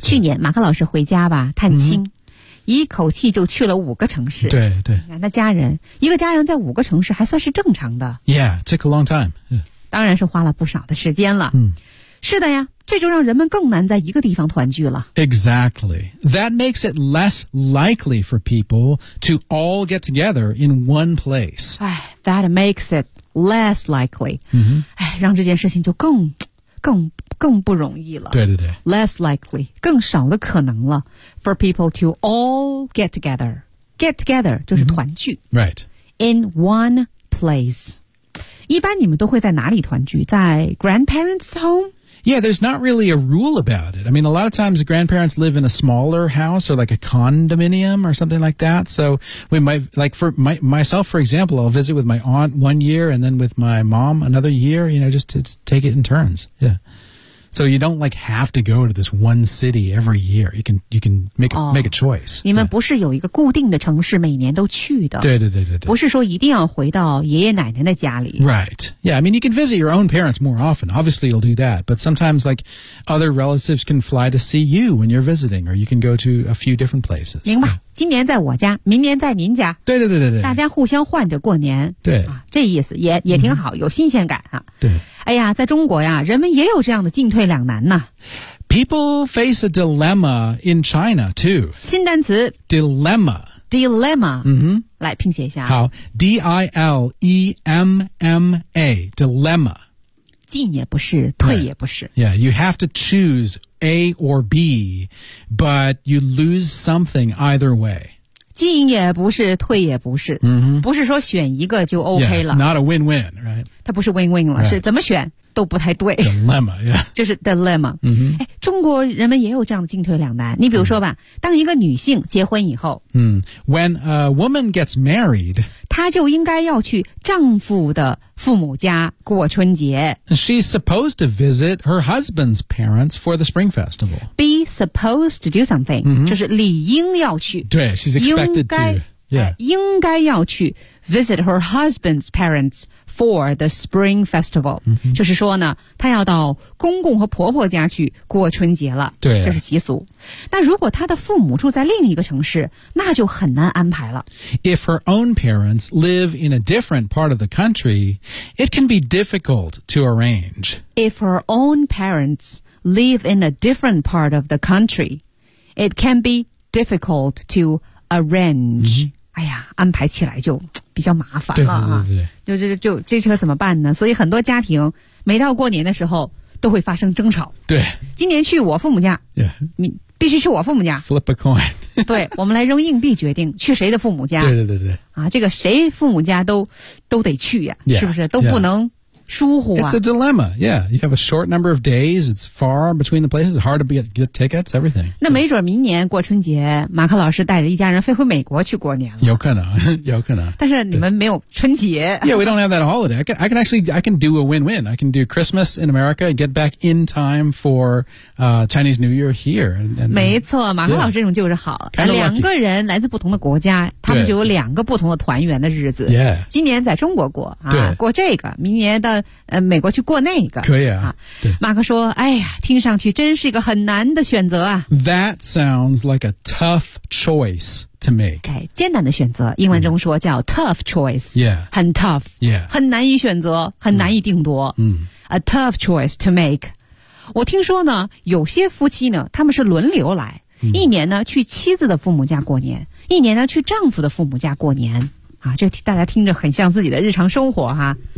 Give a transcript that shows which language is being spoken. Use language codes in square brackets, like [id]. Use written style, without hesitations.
[zh] 去年马克老师回家吧探亲、mm-hmm. 一口气就去了五个城市对对那家人一个家人在五个城市还算是正常的 [en] Yeah, it took a long time、yeah. [zh] 当然是花了不少的时间了、 mm-hmm. 是的呀这就让人们更难在一个地方团聚了。 [en] Exactly. That makes it less likely for people to all get together in one place. 哎 that makes it less likely.、 Mm-hmm. [zh] 哎让这件事情就更不容易了。对对对。 Less likely, [en] 更少的可能了 [zh] for people to all get together. Get together 就是团聚。 [en] Mm-hmm. Right. [zh] In one place. 一般你们都会在哪里团聚在 grandparents' home? [en] Yeah, there's not really a rule about it. I mean, a lot of times grandparents live in a smaller house or like a condominium or something like that. So we might, like for myself, for example, I'll visit with my aunt one year and then with my mom another year, you know, just to take it in turns. Yeah. So you don't like have to go to this one city every year. You can make a choice. [zh] 你们不是有一个固定的城市每年都去的。对对对对对。不是说一定要回到爷爷奶奶的家里。 [en] Right. Yeah, I mean, you can visit your own parents more often. Obviously, you'll do that. But sometimes, like, other relatives can fly to see you when you're visiting, or you can go to a few different places. [zh] 明白。今年在我家明年在您家对对对对对，大家互相换着过年对、啊、这意思也挺好、嗯、有新鲜感啊。对哎呀在中国呀人们也有这样的进退两难呢 [en] People face a dilemma in China, too. [zh] 新单词 [en] Dilemma. Dilemma. 嗯哼。 [zh] 来拼写一下。 [en] 好。D-I-L-E-M-M-A. Dilemma. [zh] 进也不是退也不是。 [en] Right. Yeah, you have to choose A or B, but you lose something either way. [zh] 进也不是退也不是、 mm-hmm. 不是说选一个就 OK 了 [en] yeah, it's not a win-win、right? [zh] 它不是 win-win 了、 [en] right. [zh] 是怎么选都不太对 [en] dilemma、yeah. [zh] 就是 dilemma、 mm-hmm. 中国人们也有这样的进退两难你比如说吧、mm-hmm. 当一个女性结婚以后、 [en] mm-hmm. When a woman gets married [zh] 她就应该要去丈夫的父母家过春节 [en] She's supposed to visit her husband's parents for the Spring Festival Be supposed to do something、 mm-hmm. [zh] 就是理应要去 [en] 对 she's expected to、yeah. 应该要去 visit her husband's parents for the Spring Festival、 mm-hmm. [zh] 就是说呢她要到公公和婆婆家去过春节了对、啊、这是习俗那如果她的父母住在另一个城市那就很难安排了 [en] If her own parents live in a different part of the country it can be difficult to arrange If her own parents live in a different part of the country it can be difficult to arrange、 mm-hmm. [zh] 哎呀安排起来就比较麻烦了、啊、就这车怎么办呢所以很多家庭每到过年的时候都会发生争吵对今年去我父母家、 [en] yeah. [zh] 你必须去我父母家 [en] flip a coin [zh] 对我们来扔硬币决定去谁的父母家对对对对啊，这个谁父母家都得去呀、啊、 [en] yeah, [zh] 是不是都不能疏忽啊 [en] it's a dilemma yeah you have a short number of days it's far between the places hard to get tickets everything [zh] 那没准明年过春节马克老师带着一家人飞回美国去过年了有可能有可能但是你们没有春节 [en] yeah we don't have that holiday I can do a win-win I can do Christmas in America and get back in time for Chinese New Year here and, [zh] 没错马克老师这种就是好、 [en] yeah. kind of [zh] 两个人来自不同的国家他们就有两个不同的团圆的日子 [en] yeah [zh] 今年在中国过、啊、对过这个明年到美国去过那个可以 啊, 啊对马克说哎呀听上去真是一个很难的选择啊 [en] That sounds like a tough choice to make [zh] 哎艰难的选择英文中说叫 tough choice [en] Yeah [zh] 很 tough [en] Yeah [zh] 很难以选择很难以定夺 A tough choice to make 我听说呢有些夫妻呢他们是轮流来、一年呢去妻子的父母家过年一年呢去丈夫的父母家过年啊，这大家听着很像自己的日常生活哈。